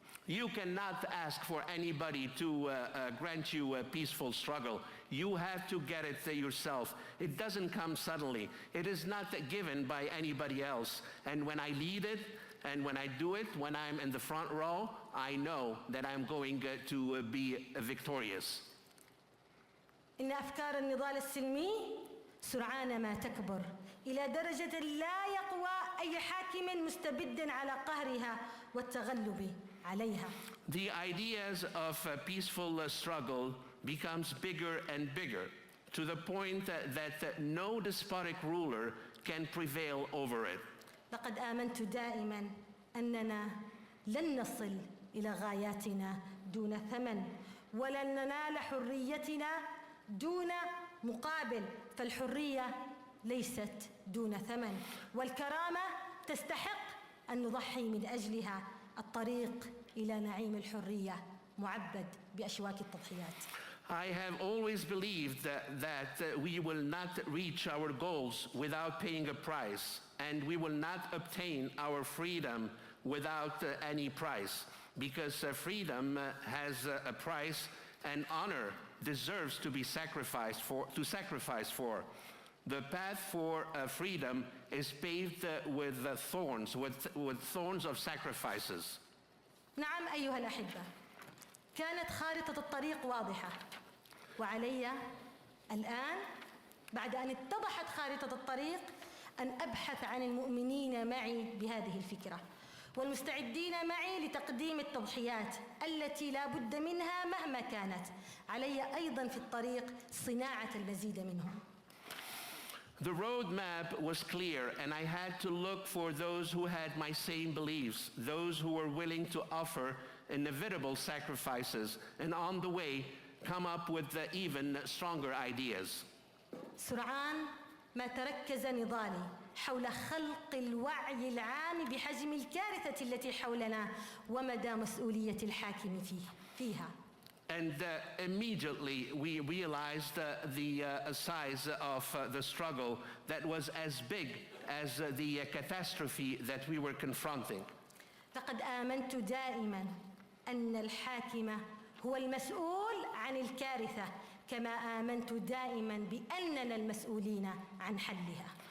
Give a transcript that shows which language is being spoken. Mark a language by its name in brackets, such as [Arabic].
[English] You cannot ask for anybody to grant you a peaceful struggle. You have to get it yourself. It doesn't come suddenly. It is not given by anybody else. And when I lead it, and when I do it, when I'm in the front row, I know that I'm going to be victorious. [Arabic] إن أفكار النضال السلمي سرعان ما تكبر إلى درجة لا يقوى أي حاكم مستبد على قهرها والتغلب عليها. [English] The ideas of a peaceful struggle becomes bigger and bigger, to the point that no despotic ruler can prevail over it. [Arabic] لقد آمنت دائما أننا لن نصل إلى غاياتنا دون ثمن، ولن ننال حريتنا دون مقابل، فالحرية ليست دون ثمن، والكرامة تستحق أن نضحي من أجلها. الطريق إلى نعيم الحرية معبد بأشواك التضحيات. [English] I have always believed that we will not reach our goals without paying a price, and we will not obtain our freedom without any price, because freedom has a price, and honor deserves to be sacrificed for. The path for freedom is paved with thorns of sacrifices. [Arabic] نعم أيها الأحبة، كانت خارطة الطريق واضحة، وعلي الآن بعد أن اتضحت خارطة الطريق أن أبحث عن المؤمنين معي بهذه الفكرة، والمستعدين معي لتقديم التضحيات التي لا بد منها مهما كانت. علي أيضا في الطريق صناعة المزيد منهم. [English] The roadmap was clear, and I had to look for those who had my same beliefs, those who were willing to offer inevitable sacrifices, and on the way come up with even stronger ideas. [Arabic] سرعان ما تركز نضالي حول خلق الوعي العام بحجم الكارثة التي حولنا ومدى مسؤولية الحاكم فيها. [English] And immediately we realized the size of the struggle that was as big as the catastrophe that we were confronting. [Arabic] لقد آمنت دائما أن الحاكم هو المسؤول عن الكارثة، كما آمنت دائما بأننا المسؤولين عن حلها.